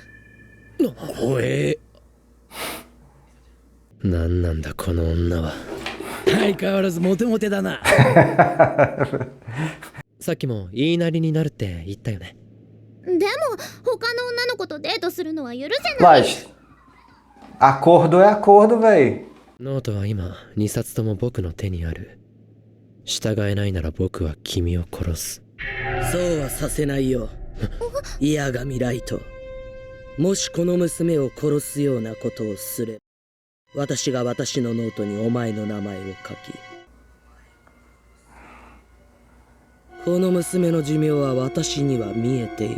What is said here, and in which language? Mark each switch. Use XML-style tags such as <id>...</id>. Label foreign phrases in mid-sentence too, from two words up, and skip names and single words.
<ja>怖え。なんなんだこの女は。相変わらずモテモテだな。さっきも言いなりになるって言ったよね。でも他の女の子とデートするのは許せない。</ja> <pt>Light. Acordo é acordo, véi.</pt> <ja>ノートは今2冊とも僕の手にある。従えないなら僕は君を殺す。そうはさせないよ。嫌がみライト。もしこの娘を殺すようなことをすれば、私が私のノートにお前の名前を書き、この娘の寿命は私には見えている。</ja>